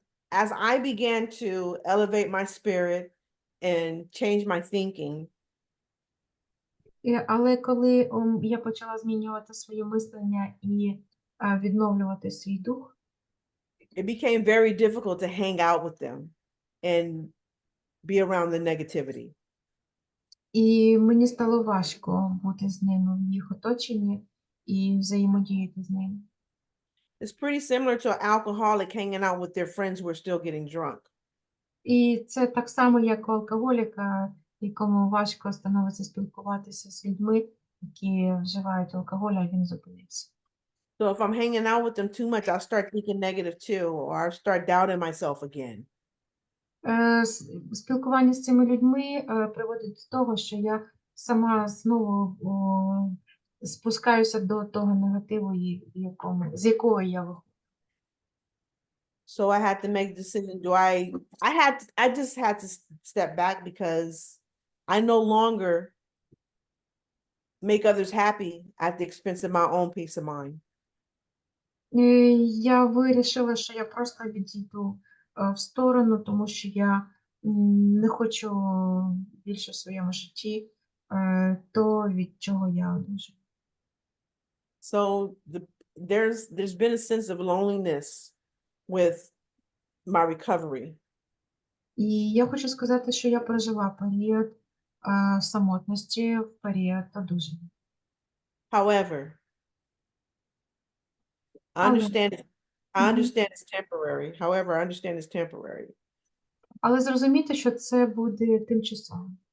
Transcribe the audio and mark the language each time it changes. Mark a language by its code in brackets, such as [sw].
[en] As I began to elevate my spirit and change my thinking, [uk] Але коли я почала змінювати своє мислення і відновлювати свій дух, [en] it became very difficult to hang out with them and be around the negativity. [uk] і мені стало важко бути з ними в їх оточенні і взаємодіяти з ними. [en] It's pretty similar to an alcoholic hanging out with their friends who are still getting drunk. [uk] І це так само, як у алкоголіка, якому важко становиться спілкуватися з людьми, які вживають алкоголь, а він зупинився. [en] So if I'm hanging out with them too much, I'll start thinking negative too, or I'll start doubting myself again. [uk] Спілкування з цими людьми приводить до того, що я сама знову спускаюся до того негативу, з якого я виходжу. [en] So I had to make a decision. I just had to step back because I no longer make others happy at the expense of my own peace of mind. [uk] Я вирішила, що я просто відійду в сторону, тому що я не хочу більше в своєму житті то, від чого я одужаю. [en] So there's been a sense of loneliness with my recovery. [uk] І я хочу сказати, що я прожила період самотності в період одужання. [en] However, I understand it's temporary. However, I understand it's temporary. [uk] Але зрозуміти, що це буде тимчасово.